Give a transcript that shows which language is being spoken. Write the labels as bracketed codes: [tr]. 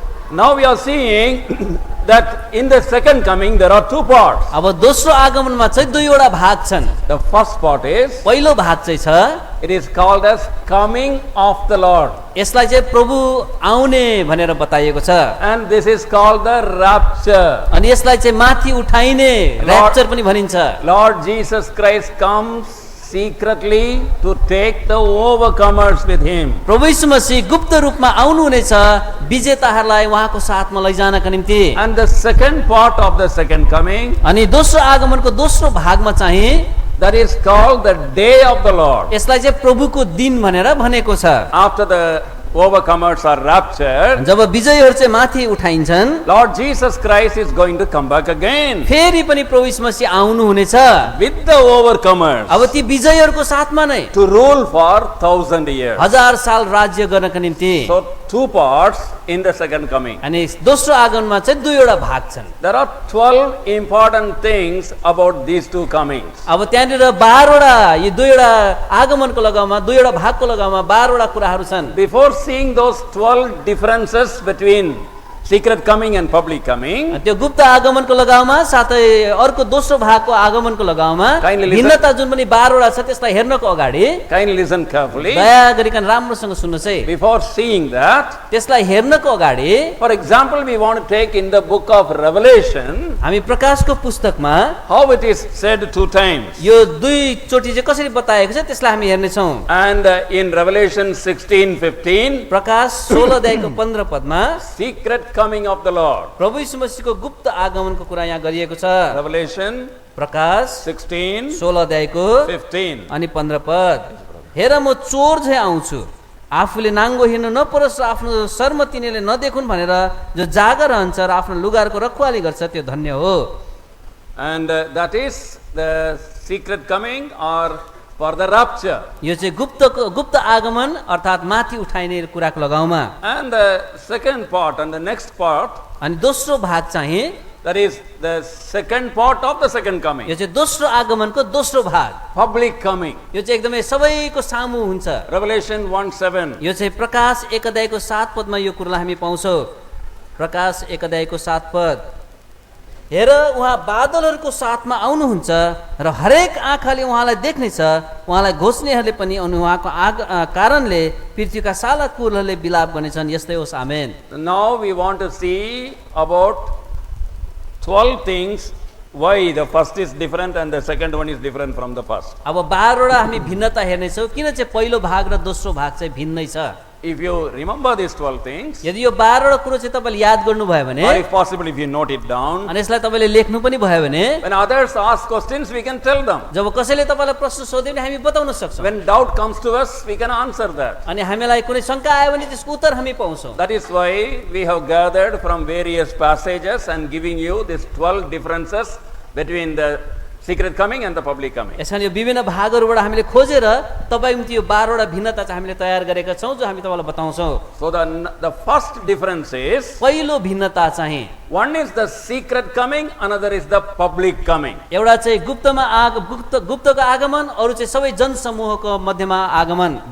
[en] Now we are seeing that in the second coming there are two parts. [ne] अब दोस्रो आगमनमा चाहिँ दुईवटा भाग छन्। [en] The first part is, [ne] पहिलो भाग चाहिँ छ, [en] it is called as coming of the Lord. [ne] यसलाई चाहिँ प्रभु आउने भनेर बताइएको छ। [en] And this is called the rapture. [ne] अनि यसलाई चाहिँ माथि उठाइने ऱ्याप्चर पनि भनिन्छ। [en] Lord Jesus Christ comes secretly to take the overcomers with him. [ne] प्रभु यीशु मसीह गुप्त रूपमा आउनुहुनेछ विजेताहरूलाई उहाँको साथमा लैजानका निम्ति। [en] And the second part of the second coming, [ne] अनि दोस्रो आगमनको दोस्रो भागमा चाहिँ [en] that is called the day of the Lord. [ne] यसलाई चाहिँ प्रभुको दिन भनेर भनेको छ। [en] After the overcomers are raptured, [ne] जब विजयीहरू चाहिँ माथि उठाइन्छन्, [en] Lord Jesus Christ is going to come back again [ne] फेरि पनि प्रभु यीशु मसीह आउनुहुनेछ [en] with the overcomers [ne] अब ती विजयीहरूको साथमा नै [en] to rule for 1,000 years. [ne] 1000 साल राज्य गर्नका निम्ति। [en] So two parts in the second coming. [ne] अनि दोस्रो आगमनमा चाहिँ दुईवटा भाग छन्। [en] There are 12 important things about these two comings. [ne] अब त्यहाँनिर 12 वटा यी दुईवटा आगमनको लगाउमा दुईवटा भागको लगाउमा 12 वटा कुराहरू छन्। [en] Before seeing those 12 differences between secret coming and public coming, [ne] त्यो गुप्त आगमनको लगाउमा साथै अर्को दोस्रो भागको आगमनको लगाउमा [en] Kindly listen. [ne] भिन्नता जुन पनि 12 वटा छ त्यसलाई हेर्नको अगाडि [en] kindly listen carefully. [ne] दया गरिकन राम्रोसँग सुन्नुहोस् है। [en] Before seeing that, [ne] त्यसलाई हेर्नको अगाडि [en] for example, we want to take in the book of Revelation [ne] हामी प्रकाशको पुस्तकमा [en] how it is said two times. [ne] यो दुई चोटी चाहिँ कसरी बताएको छ त्यसलाई हामी हेर्ने छौं। [en] And in Revelation 16:15, [ne] प्रकाश 16 अध्यायको 15 पदमा [en] secret coming of the Lord. [ne] प्रभु यीशु मसीहको गुप्त आगमनको कुरा यहाँ गरिएको छ। [en] Revelation [ne] प्रकाश [en] 16:15. [ne] 16 अध्यायको अनि 15 पद, हेर म चोर झै आउँछु, आफूले नाङ्गो हिँड्नु नपरोस् र आफ्नो शर्म तिनीले नदेखुन् भनेर जो जागा रहन्छ र आफ्नो लुगाको रखवाली गर्छ त्यो धन्य हो। [en] And that is the secret coming or for the rapture. [ne] यो चाहिँ गुप्त आगमन अर्थात् माथि उठाइने कुराको लगाउमा। [en] And the second part and the next part, [ne] अनि दोस्रो भाग चाहिँ [en] that is the second part of the second coming, [ne] यो चाहिँ दोस्रो आगमनको दोस्रो भाग, [en] public coming. [ne] यो चाहिँ एकदमै सबैको सामु हुन्छ। [en] Revelation 1:7. [ne] यो चाहिँ प्रकाश 1 अध्यायको 7 पदमा यो कुरालाई हामी पाउँछौँ। प्रकाश 1 अध्यायको 7 पद, हेर उहाँ बादलहरूको साथमा आउनुहुन्छ र हरेक आँखाले उहाँलाई देख्नेछ, उहाँलाई घोच्नेहरूले पनि अनि उहाँको कारणले पृथ्वीका साला कुलहरूले बिलाप गर्नेछन्। यस्तै होस्, आमेन। [en] Now we want to see about 12 things why the first is different and the second one is different from the first. [ne] अब 12 वटा हामी भिन्नता हेर्नेछौँ किन चाहिँ पहिलो भाग र दोस्रो भाग चाहिँ भिन्नै छ। [en] If you remember these 12 things, [ne] यदि यो 12 वटा कुरो चाहिँ तपाईले याद गर्नुभयो भने [en] or if possible if you note it down, [ne] अनि यसलाई तपाईले लेख्नु पनि भयो भने [en] when others ask questions we can tell them. [ne] जब कसैले तपाईलाई प्रश्न सोध्यो भने हामी बताउन सक्छौँ। [en] When doubt comes to us we can answer that. [ne] अनि हामीलाई कुनै शंका आयो भने त्यसको उत्तर हामी पाउँछौँ। [en] That is why we have gathered from various passages and giving you these 12 differences between the secret coming and the public coming. [ne] यसकारण यो विभिन्न भागहरूबाट हामीले खोजेर तपाईको निम्ति यो 12 वटा भिन्नता चाहिँ हामीले तयार गरेका छौं जो हामी तपाईलाई बताउँछौँ। [en] So the first difference is, [ne] पहिलो भिन्नता चाहिँ [en] one is the secret coming, another is the public coming. [ne] एउटा चाहिँ गुप्तको आगमन, अरु चाहिँ सबै जनसमूहको मध्यमा आगमन।